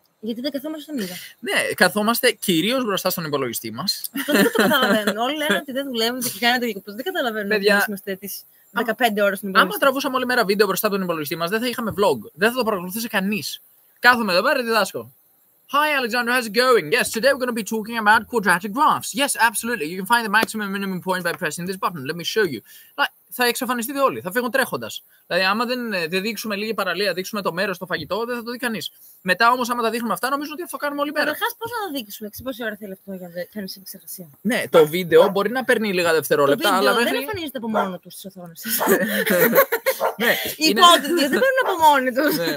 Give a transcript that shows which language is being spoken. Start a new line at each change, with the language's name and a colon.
Greek: Γιατί δεν καθόμαστε στον ήλιο. Ναι, καθόμαστε κυρίως μπροστά στον υπολογιστή μας. Αυτό δεν το καταλαβαίνουν. Όλοι λένε ότι δεν δουλεύουν και κάνετε διακοπές. Δεν καταλαβαίνουν ότι είμαστε τις 15 ώρες στον υπολογιστή. Άμα τραβούσαμε όλη μέρα βίντεο μπροστά από τον υπολογιστή μας, δεν θα είχαμε vlog. Δεν θα το παρακολουθούσε κανείς. Κάθομαι εδώ πέρα, διδάσκω.
English: Hi Alexander, how's it going? Yes, today we're going to be talking about quadratic graphs. Yes, absolutely. You can find the maximum and minimum point by pressing this button. Let me show you.
Greek: Θα εξαφανιστείτε όλοι, θα φύγουν τρέχοντας. Δηλαδή, άμα δεν δείξουμε λίγη παραλία, δείξουμε το μέρος, το φαγητό, δεν θα το δει κανείς. Μετά όμως, άμα τα δείχνουμε αυτά, νομίζω ότι θα το κάνουμε όλη μέρα. Καταρχάς, πώς να το δείξουμε, πόση ώρα θέλει αυτό για να κάνεις επεξεργασία. Ναι, το βίντεο μπορεί να παίρνει λίγα δευτερόλεπτα, αλλά δεν εμφανίζεται από μόνο του στις οθόνες σας. Οι υπότιτλοι δεν παίρνουν από μόνοι τους.